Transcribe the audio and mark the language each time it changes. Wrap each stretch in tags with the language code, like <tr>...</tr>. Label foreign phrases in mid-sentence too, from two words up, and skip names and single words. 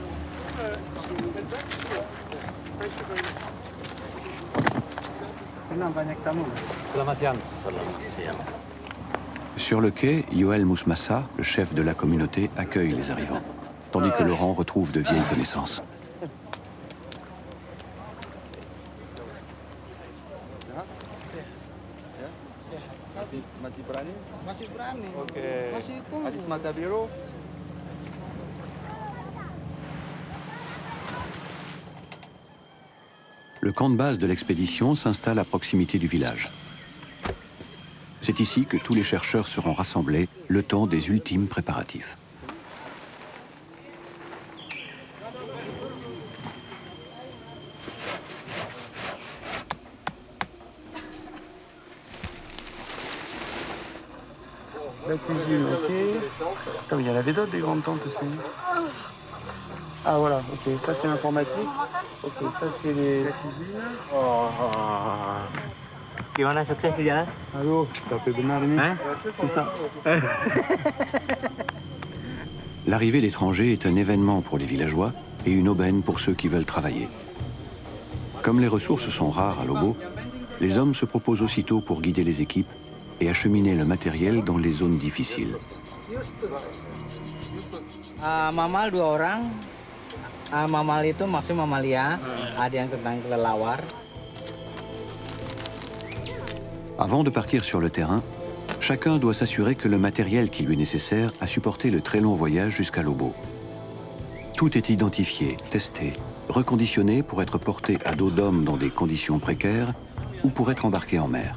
<fr>Sur le quai, Yoel Mousmassa, le chef de la communauté, accueille les arrivants, tandis que Laurent retrouve de vieilles connaissances.</fr> <id>Masih berani? Masih berani. Oke. Masih tunggu. Hadis mata biru.</id> <fr>Le camp de base de l'expédition s'installe à proximité du village. C'est ici que tous les chercheurs seront rassemblés le temps des ultimes préparatifs. La cuisine, ok. Comme il y en avait d'autres, des grandes tentes aussi. Ah voilà, ok. Ça c'est l'informatique. Ok, ça c'est les cuisines.</fr> <id>Gimana sukses di jalan? Aduh, tapi benar ini. Susah.</id> <fr>L'arrivée d'étrangers est un événement pour les villageois et une aubaine pour ceux qui veulent travailler. Comme les ressources sont rares à Lobo, les hommes se proposent aussitôt pour guider les équipes et acheminer le matériel dans les zones difficiles.</fr> <id>Mamal 2 orang. Mamal itu maksud mamalia. Ada yang tentang kelelawar.</id> <fr>Avant de partir sur le terrain, chacun doit s'assurer que le matériel qui lui est nécessaire a supporté le très long voyage jusqu'à Lobo. Tout est identifié, testé, reconditionné pour être porté à dos d'homme dans des conditions précaires ou pour être embarqué en mer.</fr>